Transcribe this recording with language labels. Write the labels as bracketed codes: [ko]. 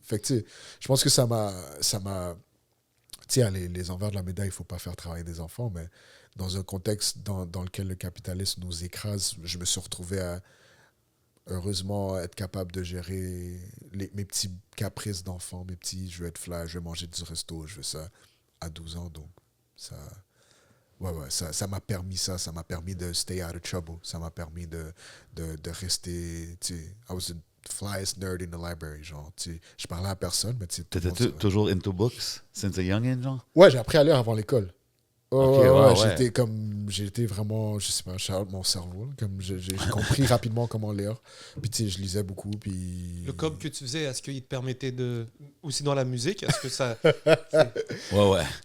[fr] Fait que, tu sais, je pense que ça m'a. Tu sais, les envers de la médaille, il faut pas faire travailler des enfants, mais dans un contexte dans lequel le capitalisme nous écrase, je me suis retrouvé à heureusement être capable de gérer mes petits caprices d'enfant, mes petits, je veux être fly, je veux manger du resto, je veux ça à 12 ans, donc ça. Ouais, ça m'a permis ça m'a permis de [en] stay out of trouble, [fr] ça m'a permis de rester, tu sais, [en] I was the flyest nerd in the library, [fr] genre, tu sais, je parlais à personne, mais tu sais, tout le T'étais monde toujours [en] into books since a youngin, genre? [fr] Ouais, j'ai appris à lire avant l'école. [en] Ok, [fr] Ouais, ouais. j'étais vraiment, je sais pas, mon cerveau, là, comme j'ai compris rapidement comment lire, puis tu sais, je lisais beaucoup, puis... Le cob que tu faisais, est-ce qu'il te permettait de. Aussi dans la musique, est-ce que ça. Ouais.